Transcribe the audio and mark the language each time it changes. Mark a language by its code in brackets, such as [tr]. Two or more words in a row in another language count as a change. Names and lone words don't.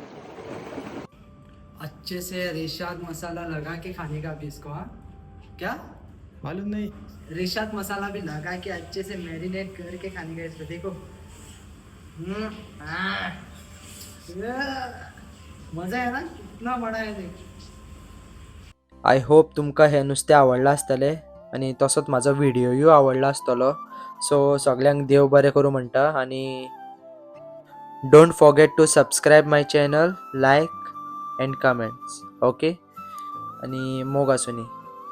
[hi] अच्छे से रेशाद मसाला लगा के खाने का भी इसको. हाँ क्या मालूम नहीं. रेशाद मसाला भी लगा के अच्छे से मैरिनेट करके खाने का इसको देखो. मजा है ना, कितना बड़ा है देख. [en] I hope [kok] तुमकां हें नुस्तें आवडलां आसतलें आनी तसोच म्हाजो व्हिडिओयूय आवडलो आसतलो. सो सगल्यांक देव बरें करूं म्हणटा आनी [en] Don't forget to subscribe my channel, like and comments. [kok] ओके. आनी मोग आसूं नी.